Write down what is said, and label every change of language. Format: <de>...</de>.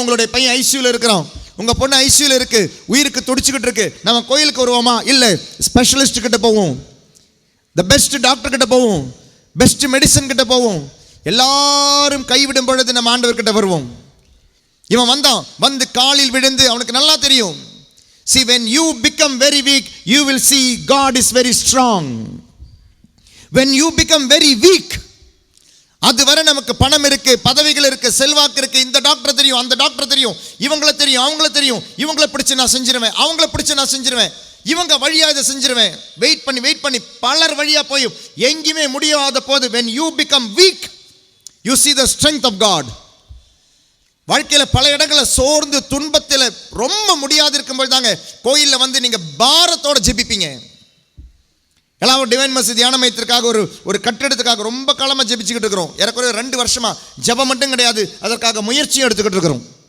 <ta>உங்களுடைய பையன் ஐசியூல இருக்கிறான், உங்க பொண்ணு ஐசியூல இருக்கு, உயிருக்கு துடிச்சுக்கிட்டு இருக்கு, நம்ம கோயிலுக்கு வருவோமா? இல்ல, ஸ்பெஷலிஸ்ட் கிட்ட போவோம், தி பெஸ்ட் டாக்டர் கிட்ட போவோம், பெஸ்ட் மெடிசன் கிட்ட போவோம். எல்லாரும் கைவிடும் பொழுது நம்ம ஆண்டவர் கிட்ட வருவோம். இவன் வந்து காலில் விழுந்து, அவனுக்கு நல்லா தெரியும்.</ta> <en>See, when you become very weak, you will see God is very strong. When you become very weak,</en> <ta>அதுவரை நமக்கு பணம் இருக்கு, பதவிகள் இருக்கு, செல்வாக்கு இருக்கு, இந்த டாக்டர் தெரியும், அந்த டாக்டர் தெரியும், இவங்களை தெரியும், அவங்கள தெரியும், இவங்களை பிடிச்சு நான் செஞ்சிருவேன், அவங்கள பிடிச்சு நான் செஞ்சிருவேன், இவங்க வழியா இதை செஞ்சிருவேன். வெயிட் பண்ணி பலர் வழியா போய் எங்கேயுமே முடியாத போது,</ta> <en>when you become weak, you see the strength of God.</en> <ta>வாழ்க்கையில பல இடங்களில் சோர்ந்து துன்பத்தில் ரொம்ப முடியாது இருக்கும்போது தாங்க கோயிலில் வந்து நீங்க பாரத்தோட ஜெபிப்பீங்க. எல்லாம் டிவைன் மசி தியான மையத்திற்காக ஒரு கட்டிடத்துக்காக ரொம்ப காலமாக ஜெபிச்சுக்கிட்டு இருக்கிறோம். ஏறக்குறைய 2 வருஷமா ஜெபம் மட்டும் கிடையாது, அதற்காக முயற்சியும் எடுத்துக்கிட்டு இருக்கிறோம்.</ta>